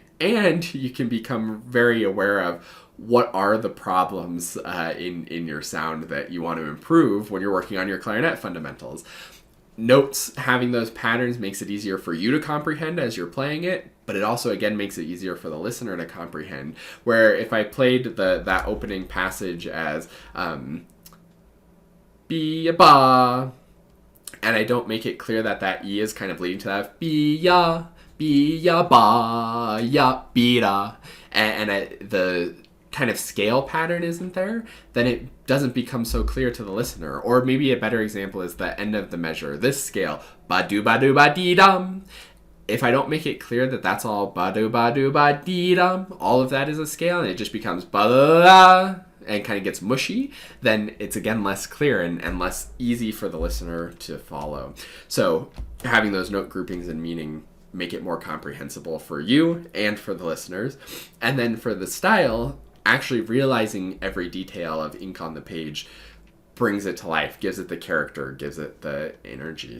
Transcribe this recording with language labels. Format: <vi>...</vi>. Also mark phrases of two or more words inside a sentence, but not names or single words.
<en>And you can become very aware of what are the problems in your sound that you want to improve when you're working on your clarinet fundamentals. Notes, having those patterns makes it easier for you to comprehend as you're playing it, but it also, again, makes it easier for the listener to comprehend. Where if I played that opening passage as be-ya-ba, and I don't make it clear that E is kind of leading to that be-ya, be-ya-ba, ya-be-da, and the kind of scale pattern isn't there, then it doesn't become so clear to the listener. Or maybe a better example is the end of the measure, this scale, ba-do-ba-do-ba-dee-dum. If I don't make it clear that that's all ba-do-ba-do-ba-dee-dum, all of that is a scale, and it just becomes ba-da and kind of gets mushy, then it's again less clear and less easy for the listener to follow. So having those note groupings and meaning make it more comprehensible for you and for the listeners. And then for the style, actually realizing every detail of ink on the page brings it to life, gives it the character, gives it the energy.</en>